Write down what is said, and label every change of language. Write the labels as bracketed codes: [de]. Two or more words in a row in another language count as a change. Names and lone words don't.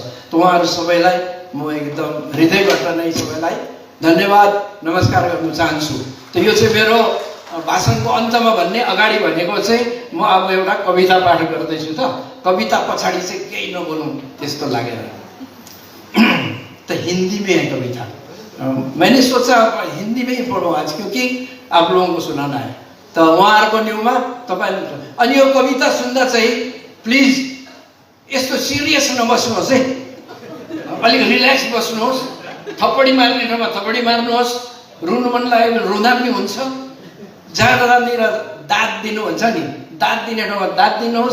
[ne] त उहाँहरू सबैलाई म एकदम हृदयबाट नै सबैलाई धन्यवाद नमस्कार गर्न चाहन्छु। त यो चाहिँ मेरो भाषणको अन्तमा भन्ने अगाडि भनेको चाहिँ म अब एउटा कविता पाठ गर्दैछु। त कविता पछाडि चाहिँ केही नबोलौँ त्यस्तो लागेर। [hi] तो हिंदी में है कविता। मैंने सोचा हिंदी में ही पढ़ो आज, क्योंकि आप लोगों को सुनाना है। [ne] तो उहाँहरूको न्युमा तपाईले अनि यो कविता सुन्दा चाहिँ प्लिज यस्तो सिरियस नबस्नुहोस् है, अलिक रिल्याक्स बस्नुहोस्। थप्पडी मार्ने ठाउँमा थप्पडी मार्नुहोस्, रुनु मन लाग्यो भने रुँदा पनि हुन्छ, जहाँनिर दाद दिनु हुन्छ नि दाद दिने ठाउँमा दाद दिनुहोस्।